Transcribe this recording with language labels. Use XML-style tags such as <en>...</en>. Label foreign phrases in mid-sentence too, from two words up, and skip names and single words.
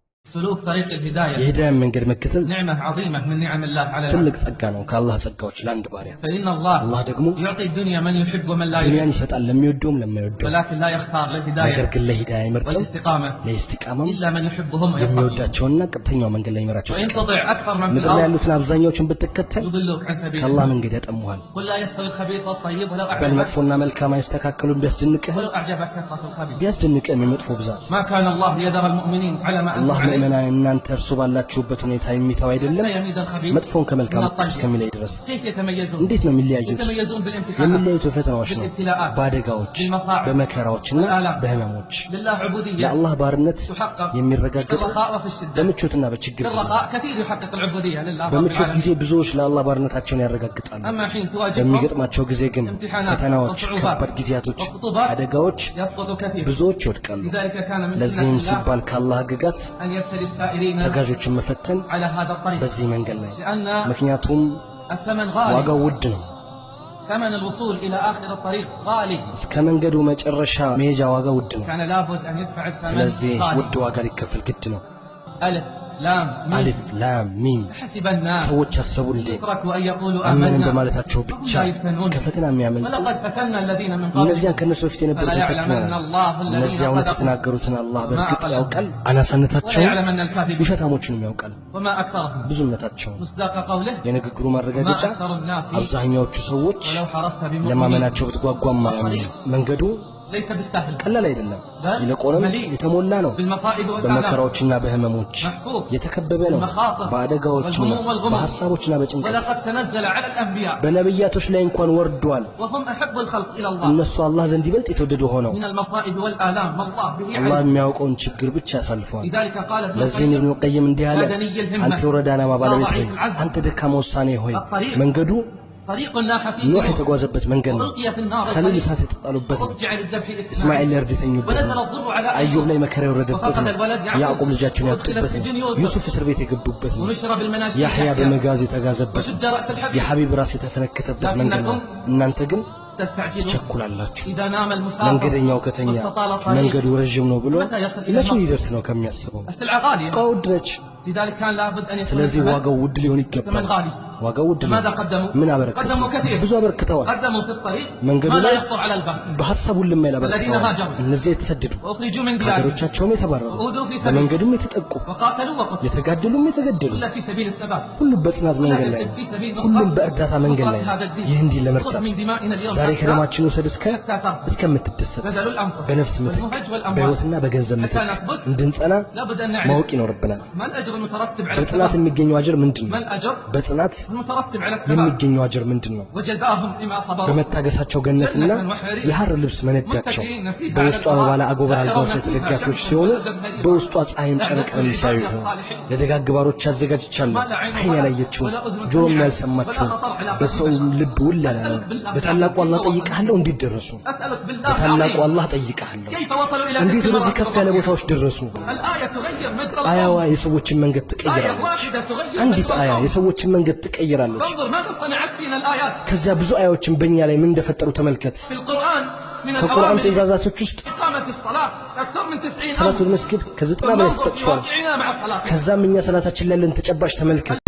<ar>سلوك طريق الهداية</ar> <am>የሂዳያ መንገድ መከተል</am> <ar>نعمة عظيمة من نعم الله على</ar> <am>ትልቅ ጸጋ ነው ከአላህ ጸጋዎች ለአንድ ባሪያ</am> <ar>فإن الله</ar> <am>ደግሞ</am> <ar>يعطي الدنيا من يحب ومن لا</ar> <am>ዱንያን</am> <ar>يحب</ar> <am>ይሰጣል ለሚወደውም ለማይወደው</am> <ar>ولكن لا يختار</ar> <am>ነገር</am> <ar>للهداية</ar> <am>ግን ለሂዳያ ይመርጣል</am> <ar>والاستقامة</ar> <am>ለኢስቲቃማም</am> <ar>إلا من يحبهم ويصطفيهم</ar> <am>የሚወዳቸውና ቀጥተኛው መንገድ ላይ ይመራቸው</am> <ar>وإن تطع أكثر من في</ar> <am>ምድር ላይ</am> <ar>الأرض</ar> <am>ያሉትን አብዛኛዎችን ብትከተል</am> <ar>يضلوك عن سبيل</ar> <am>ከአላህ</am> <ar>الله</ar> <am>መንገድ ያጠሙሃል</am> <ar>قل لا يستوي الخبيث والطيب ولو أعجبك</ar> <am>በልመጥፎና መልካም አይስተካከሉም ቢያስደንቅህ</am> <ar>ولو أعجبك كثرة الخبيث</ar> <am>ቢያስደንቅህ የሚመጥፎ ብዛት</am> <ar>ما كان الله ليذر المؤمنين على ما أنتم</ar> <am>አላህ</am> <ar>عليه</ar> <am>ሙእሚናን እናንተ እርሱ ባላችሁበት ሁኔታ የሚተው አይደለም</am> <ar>حتى يميز الخبيث</ar> <am>መጥፎን ከመልካም</am> <ar>من الطيب</ar> <am>እስከሚለይ ድረስ</am> <ar>كيف يتميزون</ar> <am>እንዴት ነው የሚለያዩት</am> <ar>يتميزون بالامتحانات</ar> <am>የሚለያዩት በፈተናዎች ነው</am> <ar>بالابتلاءات</ar> <am>በአደጋዎች</am> <ar>بالمصاعب</ar> <am>በመከራዎችና</am> <ar>بالآلام</ar> <am>በህመሞች</am> <ar>لله عبودية</ar> <am>ለአላህ ባርነት</am> <ar>تحقق في</ar> <am>የሚረጋገጥ</am> <ar>الرخاء وفي الشدة</ar> <am>በምቾትና በችግር</am> <ar>في</ar> <am>ጊዜ</am> <ar>الرخاء كثير يحقق العبودية لله رب</ar> <am>በምቾት</am> <ar>العالمين</ar> <am>ጊዜ ብዙዎች ለአላህ ባርነታቸውን ያረጋግጣሉ</am> <ar>أما حين تواجههم</ar> <am>በሚገጥማቸው ጊዜ ግን</am> <ar>امتحانات</ar> <am>ፈተናዎች</am> <ar>وصعوبات</ar> <am>ከባድ ጊዜያቶች</am> <ar>وخطوبات</ar> <am>አደጋዎች</am> <ar>يسقط كثير</ar> <am>ብዙዎች ይወድቃሉ</am> <ar>لذلك كان من سنة</ar> <am>ለዚህም</am> <ar>الله</ar> <am>ሲባል ከአላህ ግጋት</am> <ar>أن يبتلي السائرين</ar> <am>ተጋዦችን መፈተን</am> <ar>على هذا الطريق</ar> <am>በዚህ መንገድ ላይ</am> <ar>لأن</ar> <am>ምክንያቱም</am> <ar>الثمن غالي</ar> <am>ዋጋው ውድ ነው</am> <ar>ثمن الوصول إلى آخر الطريق غالي</ar> <am>እስከ መንገዱ መጨረሻ መሄጃ ዋጋ ውድ ነው</am> <ar>كان لابد أن يدفع الثمن</ar> <am>ስለዚህ</am> <ar>غالي</ar> <am>ውድ ዋጋ ሊከፈል ግድ ነው</am> <ar>ألف لام ميم</ar> <am>አሊፍ ላም ሚም</am> <ar>حسب الناس</ar> <am>ሰዎች ያሰቡ እንዴ</am> <ar>يتركوا أن يقولوا</ar> <am>አመንን</am> <ar>آمنا</ar> <am>በማለታቸው</am> <ar>وهم</ar> <am>ብቻ</am> <ar>لا يفتنون</ar> <am>ከፈተና የሚያመልጡ</am> <ar>ولقد فتنا الذين من</ar> <am>እነዚያን</am> <ar>قبلهم</ar> <am>ከነሱ በፊት</am> <ar>فلا</ar> <am>የነበሩትን</am> <ar>يعلمن</ar> <am>ፈትነናል</am> <ar>الله الذين</ar> <am>እነዚያ እውነት</am> <ar>صدقوا</ar> <am>የተናገሩትን አላህ በእርግጥ</am> <ar>أقلهم.</ar> <am>ያውቃል</am> <ar>ولا</ar> <am>አናሳነታቸውን</am> <ar>يعلمن الكاذبين</ar> <am>ውሸታሞችንም ያውቃል</am> <ar>وما أكثرهم</ar> <am>ብዙነታቸውን</am> <ar>مصداق قوله</ar> <am>የንግግሩ</am> <ar>ما</ar> <am>ማረጋገጫ</am> <ar>أكثر الناس</ar> <am>አብዛኛዎቹ ሰዎች</am> <ar>ولو حرصت بمؤمنين</ar> <am>ለማመናቸው ብትጓጓም ማያምኑ መንገዱ</am> <ar>ليس بالسهل</ar> <am>ቀላል አይደለም</am> <ar>بل</ar> <am>ይልቁንም</am> <ar>مليء</ar> <am>የተሞላ ነው</am> <ar>بالمصائب والآلام</ar> <am>በመከራዎችና በህመሞች</am> <ar>محفوف</ar> <am>የተከበበ ነው</am> <ar>بالمخاطر</ar> <am>በአደጋዎችና</am> <ar>والهموم والغموم</ar> <am>በሐሳቦችና በጭንቀት</am> <ar>ولقد تنزل على الأنبياء</ar> <am>በነብያቶች ላይ እንኳን ወርዷል</am> <ar>وهم أحب الخلق إلى الله</ar> <am>እነሱ አላህ ዘንድ ይበልጥ የተወደዱ ሆነው</am> <ar>من المصائب والآلام ما الله به</ar> <am>አላህ</am> <ar>علم</ar> <am>የሚያውቀውን ችግር ብቻ ያሳልፈዋል</am> <ar>لذلك قال ابن</ar> <am>ለዚህም ኢብኑ</am> <ar>القيم</ar> <am>ቀይም እንዲህ አለ</am> <ar>يا دني الهمة</ar> <am>አንተ የወረዳናማ ባለቤት ሆይ</am> <ar>ضعيف العزم</ar> <am>አንተ ደካማ ውሳኔ ሆይ</am> <ar>الطريق</ar> <am>መንገዱ</am> <ar>طريق ناح فيه</ar> <am>ኖህ</am> <ar>نوح</ar> <am>የተጓዘበት መንገድ ነው</am> <ar>وألقي في النار</ar> <am>ከሊል</am> <ar>الطريق</ar> <am>እሳት የተጣሉበት ነው</am> <ar>وأضجع للذبح</ar> <am>እስማኤል</am> <ar>إسماعيل</ar> <am>ለእርድ የተኙበት</am> <ar>ونزل</ar> <am>ነው</am> <ar>الضر على</ar> <am>አዩብ ላይ</am> <ar>أيوب</ar> <am>መከራ የወረደበት</am> <ar>وفقد</ar> <am>ነው</am> <ar>الولد</ar> <am>ያዕቆብ</am> <ar>يعقوب</ar> <am>ልጃቸውን</am> <ar>وأدخل</ar> <am>ያጡበት ነው</am> <ar>السجن</ar> <am>ዩሱፍ እስር ቤት የገቡበት ነው</am> <ar>ونشر بالمناشير</ar> <am>ያሕያ</am> <ar>يحيى</ar> <am>በመጋዝ የተጋዘበት ነው</am> <ar>وشج رأس الحبيب</ar> <am>የሐቢብ ራስ የተፈነከተበት መንገድ ነው</am> <ar>لكنكم</ar> <am>እናንተ ግን</am> <ar>تستعجلون</ar> <am>ትቸኩላላችሁ</am> <ar>إذا نام المسافر</ar> <am>መንገደኛው ከተኛ</am> <ar>واستطال الطريق</ar> <am>መንገዱ ረጅም ነው ብሎ</am> <ar>متى يصل إلى</ar> <am>መቼ</am> <ar>المقصد</ar> <am>ሊደርስ ነው ከሚያስበው</am> <ar>السلعة غالية</ar> <am>ዕቃው ውድ ነች</am> <ar>لذلك كان لابد أن يكون</ar> <am>ስለዚህ</am> <ar>الثمن</ar> <am>ዋጋው ውድ ሊሆን</am> <ar>ثمن</ar> <am>ይገባል</am> <ar>غالي</ar> <am>ዋጋው ውድ ነው</am> <ar>ماذا قدموا؟</ar> <am>ምን አበረከቱ</am> <ar>قدموا كثير</ar> <am>ብዙ አበርክተዋል</am> <ar>قدموا في الطريق</ar> <am>መንገዱ</am> <ar>ما لا</ar> <am>ላይ</am> <ar>يخطر على البال</ar> <am>በሐሳቡ ልመላ</am> <ar>الذين</ar> <am>አበርክተዋል</am> <ar>هاجروا</ar> <am>እነዚህ የተሰደዱ</am> <ar>وأخرجوا من ديارهم</ar> <am>ከሀገሮቻቸውም የተባረሩ</am> <ar>وأوذوا في سبيل</ar> <am>በመንገዱም የተጠቁ</am> <ar>وقاتلوا وقتلوا</ar> <am>የተጋደሉም የተገደሉ</am> <ar>كل في سبيل الثبات</ar> <am>ሁሉም በጽናት መንገድ ላይ</am> <ar>في سبيل</ar> <am>ሁሉም በእርዳታ መንገድ ላይ</am> <ar>هذا الدين</ar> <am>ይህ እንዲህ</am> <ar>خذ</ar> <am>ለመርዳት</am> <ar>من دمائنا اليوم</ar> <am>ዛሬ</am> <ar>حتى</ar> <am>ከደማችን ውሰድ እስከምትደሰት</am> <ar>بذلوا الأنفس</ar> <am>በነፍስ ምትክ</am> <ar>والمهج والأموال</ar> <am>በሕይወትና በገንዘብ ምትክ እንድንጸና</am> <ar>لابد أن نعرف</ar> <am>ማወቅ ይኖርብናል</am> <ar>ما الأجر المترتب على</ar> <am>በጽናት</am> <ar>الثبات</ar> <am>የሚገኘው አጅር ምንድን</am> <ar>ما</ar> <am>ነው</am> <ar>الأجر</ar> <am>በጽናት</am> <ar>المترتب على الثبات</ar> <am>የሚገኘው አጅር ምንድን ነው</am> <ar>وجزاهم بما صبروا</ar> <am>በመታገሳቸው ገነትና የሐር ልብስ መነዳቸው በውስጧ በባለ አጎበር አልጋዎች ላይ ተደጋፊዎች ሲሆኑ በውስጧ ፀሐይም ጨረቃም ሲያዩ ይሆን ለደጋግ ባሮች አዘጋጅቻለሁ ዓይን ያላየችው ጆሮም ያልሰማችው በሰው ልብ ውል ያላለ በታላቁ አላህ ጠይቀሃለሁ እንዲደረሱ</am> <ar>أسألك بالله</ar> <am>በታላቁ</am> <ar>العظيم</ar> <am>አላህ ጠይቀሃለሁ</am> <ar>كيف وصلوا إلى</ar> <am>እንዴት</am> <ar>تلك</ar> <am>ወደዚህ</am> <ar>المراتب</ar> <am>ከፍ ያለ ቦታዎች ደረሱ</am> <ar>الآية تغير مجرى</ar> <am>አያዋ</am> <ar>الأمر</ar> <am>የሰዎችን መንገድ</am> <ar>آية</ar> <am>ትቀይራለች</am> <ar>واحدة تغير</ar> <am>አንዲት</am> <ar>مجرى</ar> <am>አያ</am> <ar>الأمر</ar> <am>የሰዎችን መንገድ ትቀይራለች</am> <ar>فانظر ماذا صنعت فينا الآيات</ar> <am>ከዚያ ብዙ አያዎችን በእኛ ላይ ምን እንደፈጠሩ ተመልከት</am> <ar>في القرآن من</ar> <am>ከቁርአን</am> <ar>الأوامر</ar> <am>ትእዛዛቶች ውስጥ</am> <ar>إقامة الصلاة أكثر من 90 أمر صلاة المسجد</ar> <am>ከ90 በላይ</am> <ar>فانظر</ar> <am>ተጠቅሷል</am> <ar>بواقعنا مع الصلاة</ar> <am>ከዛም እኛ ሰላታችን ላይ ያለን ተጨባጭ ተመልከት</am>